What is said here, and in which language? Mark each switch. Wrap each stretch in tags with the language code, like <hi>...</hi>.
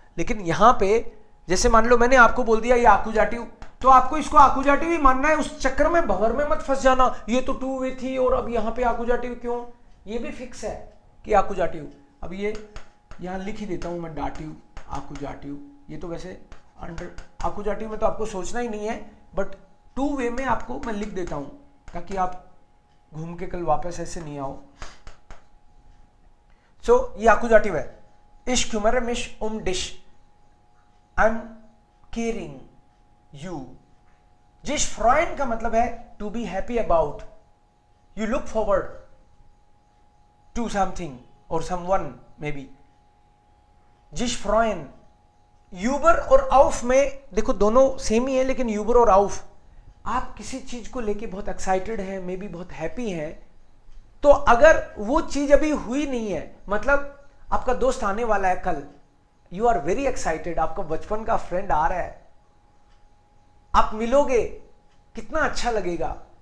<hi>लेकिन यहां पे जैसे मान लो मैंने आपको बोल दिया ये आकुजाटिव, तो आपको इसको आकुजाटिव ही मानना है, उस चक्कर में भंवर में मत फंस जाना, ये तो टू वे थी और अब यहां पे आकुजाटिव क्यों, ये भी फिक्स है कि आकुजाटिव। अब ये यहां लिख ही देता हूं मैं, डाटिव आकुजाटिव, ये तो वैसे अंडर आकुजाटिव में तो आपको सोचना ही नहीं है, बट टू वे में आपको मैं लिख देता हूं ताकि आप घूम के कल वापस ऐसे नहीं आओ। सो ये आकुजाटिव है।</hi> <de>Ich kümmere mich um dich.</de> <en>I'm caring you.</en> <hi>जिस freuen का मतलब है</hi> <en>to be happy about. You look forward to something or someone maybe.</en> <de>जिस freuen.</de> <hi>यूबर और आउफ में देखो दोनों सेम ही है, लेकिन यूबर और आउफ आप किसी चीज को लेके बहुत एक्साइटेड हैं, मे बी बहुत हैप्पी हैं, तो अगर वो चीज अभी हुई नहीं है, मतलब आपका दोस्त आने वाला है कल,</hi> <en>you are very excited,</en> <hi>आपका बचपन का फ्रेंड आ रहा है, आप मिलोगे, कितना अच्छा लगेगा।</hi>